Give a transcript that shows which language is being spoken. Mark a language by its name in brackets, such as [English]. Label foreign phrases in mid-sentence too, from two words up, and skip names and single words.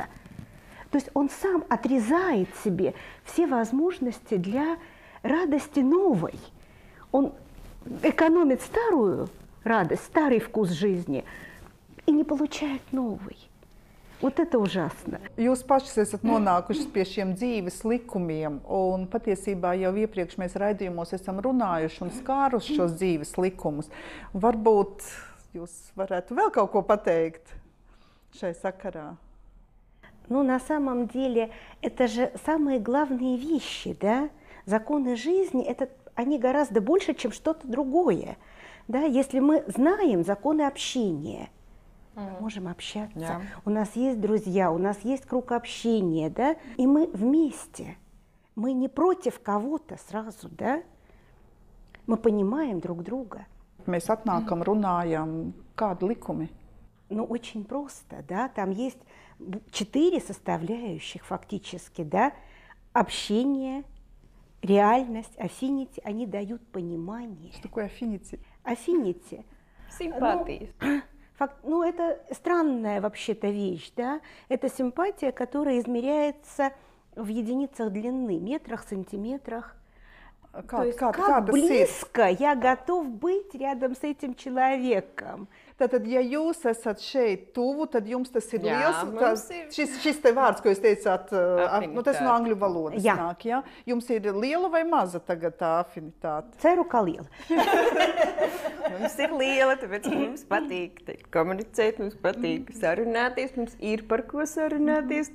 [Russian] То есть он сам отрезает себе все возможности для радости новой. Он экономит старую радость, старый вкус жизни и не получает новый. Это ужасно. [Latvian] Jūs pašas esat nonākušas pie šiem dzīves likumiem, un patiesībā jau iepriekš mēs raidījumos esam runājuši un skāruši šos dzīves likumus. Varbūt jūs varētu vēl kaut ko pateikt šai sakarā? [Russian] На самом деле, это же самые главные вещи, да? Законы жизни, они гораздо больше, чем что-то другое. Да? Если мы знаем законы общения, мы можем общаться, у нас есть друзья, у нас есть круг общения, да? И мы вместе, мы не против кого-то сразу, да? Мы понимаем друг друга. [Latvian] Mēs atnākam, runājam, kādi likumi? [Russian] Очень просто, да? Там есть 4 составляющих фактически, да? Общение, реальность, affinity, они дают понимание. Что такое affinity? Affinity. Симпатия. Это странная вообще-то вещь, да? Это симпатия, которая измеряется в единицах длины, метрах, сантиметрах. То есть как близко я готов быть рядом с этим человеком. [Latvian] Tātad, ja jūs esat šeit tuvu, tad jums tas ir liels. Šis te vārds, ko jūs teicāt, tas no angļu valodas nāk, ja? Jums ir liela vai maza tagad tā afinitāte? Ceru, ka liela. Mums ir liela, tāpēc mums patīk komunicēt, mums patīk sarunāties, mums ir par ko sarunāties.